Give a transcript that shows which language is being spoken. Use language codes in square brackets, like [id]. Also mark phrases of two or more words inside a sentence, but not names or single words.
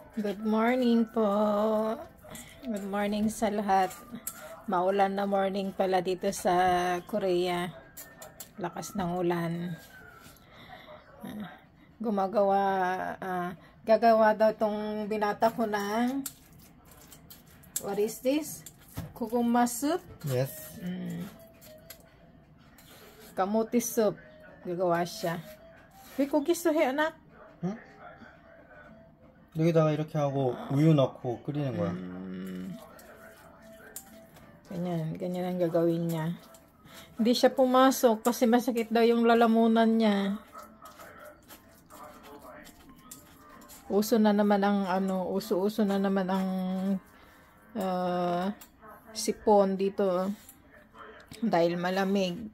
[en] Good morning [tl] po. [en] Good morning [tl] sa lahat. Maulan na morning pala dito sa Korea. Lakas ng ulan. Gagawa daw tong binata ko ng [en] what is this? [tl] Kuguma soup? Yes. Kamuti soup. Gagawa siya. Gusto anak? [ko] 응? 여기다가 이렇게 하고 우유 넣고 끓이는 거야. [tl] Ganyan ang gagawin niya. Hindi siya pumasok kasi masakit daw yung lalamunan niya. Uso na naman ang uso na naman ang sipon dito dahil malamig.